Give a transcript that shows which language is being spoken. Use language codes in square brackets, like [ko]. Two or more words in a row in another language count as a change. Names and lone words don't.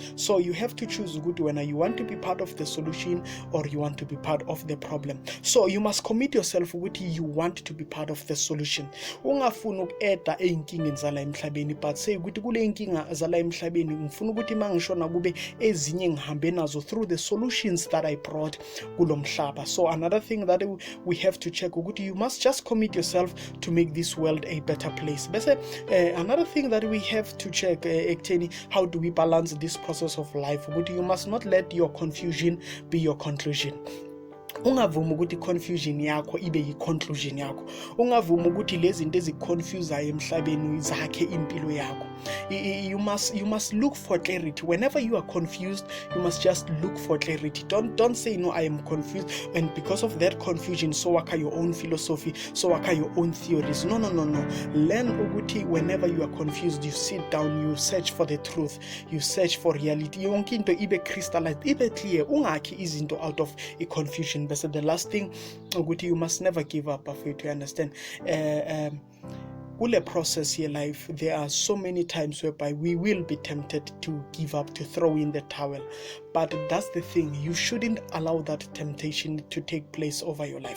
[en] So you have to choose ukuthi whether you want to be part of the solution or you want to be part of the problem. So you must commit yourself ukuthi you want to be part of the solution. [zu] Ungafuna ukueda einkingeni zala emhlabeni, [en] but say [zu] ukuthi kule inkinga zala emhlabeni ngifuna ukuthi mangishona kube ezinye ngihambe nazo [en] through the solutions that I brought [zu] kulo mhlaba. [en] So another thing that we have to check ukuthi you must just commit yourself to make this world a better place. Bese another thing that we have to check ekutheni how do we balance this process of life, ukuthi you must not let your confusion be your conclusion. [zu] Ungavuma ukuthi confusion yakho ibe yi-conclusion yakho. Ungavuma ukuthi lezi zinto eziconfusayo emhlabeni zakhe impilo yakho. [en] You must look for clarity. Whenever you are confused, you must just look for clarity. Don't say no, I am confused, and because of that confusion so wakha your own philosophy, so wakha your own theories. No. Learn ukuthi whenever you are confused, you sit down, you search for the truth, you search for reality. [zu] Yonke into ibe crystallized, ibe clear. Ungakhi izinto [en] out of a confusion. But the last thing ukuthi you must never give up, after you understand. Kule process here life, there are so many times whereby we will be tempted to give up, to throw in the towel. But that's the thing, you shouldn't allow that temptation to take place over your life.